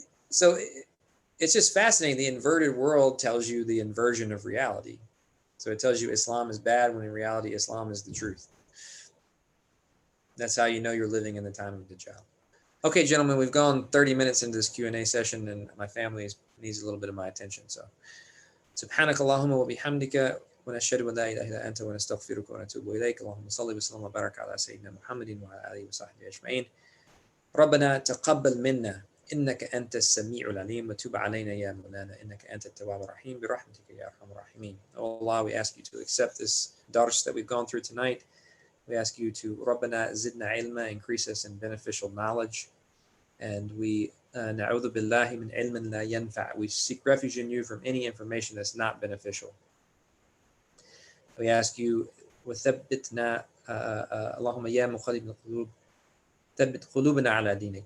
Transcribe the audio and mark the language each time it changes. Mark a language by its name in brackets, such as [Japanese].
[English] So it's just fascinating. The inverted world tells you the inversion of reality. So it tells you Islam is bad when in reality Islam is the truth. That's how you know you're living in the time of Dajjal. Okay, gentlemen, we've gone 30 minutes into this Q&A session, and my family needs a little bit of my attention. [Arabic] So, سبحانك اللهم وبحمدك ونشهد أن لا إله إلا أنت ونستغفرك ونتوب إليك. اللهم صل وسلم وبارك على سيدنا محمد وعلى آله وصحبه أجمعين. ربنا تقبل منا إنك أنت السميع العليم وتب علينا يا مولانا إنك أنت التواب الرحيم برحمتك يا أرحم الراحمين. [English] Oh Allah, we ask you to accept this dars that we've gone through tonight. We ask you to [Arabic] ربنا زدنا علما, [English] increase us in beneficial knowledge. And we [Arabic] نعوذ بالله من علم لا ينفع. [English] We seek refuge in you from any information that's not beneficial. We ask you [Arabic] وثبتنا اللهم يا مقلب القلوب ثبت قلوبنا على دينك.